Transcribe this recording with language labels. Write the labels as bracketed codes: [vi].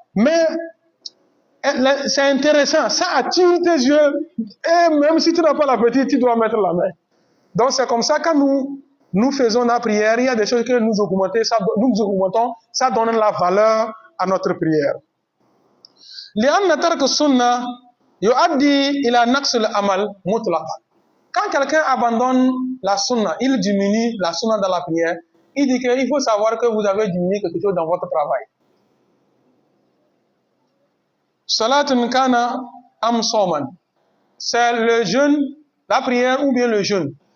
[fr] Mais c'est intéressant, ça attire tes yeux. Et même si tu n'as pas l'appétit, tu dois mettre la main. Donc c'est comme ça, quand nous faisons la prière, il y a des choses que nous augmentons, ça donne la valeur à notre prière. [ar] لأن ترك السنة يؤدي إلى نقص العمل مطلقا. [fr] Quand quelqu'un abandonne la sunna, il diminue la sunna dans la prière, il dit qu'il faut savoir que vous avez diminué quelque chose dans votre travail. [ar] Salatun kana am soman. [fr] C'est le jeûne, la prière ou bien le jeûne.